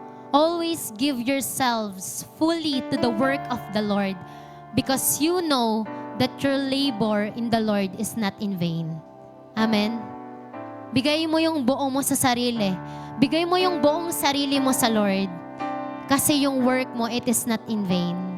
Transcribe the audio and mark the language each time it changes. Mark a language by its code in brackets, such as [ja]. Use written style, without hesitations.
[en] Always give yourselves fully to the work of the Lord, because you know that your labor in the Lord is not in vain. [tl] Amen. Bigay mo yung buo mo sa sarili. Bigay mo yung buong sarili mo sa Lord. Kasi yung [en] work mo, it is not in vain.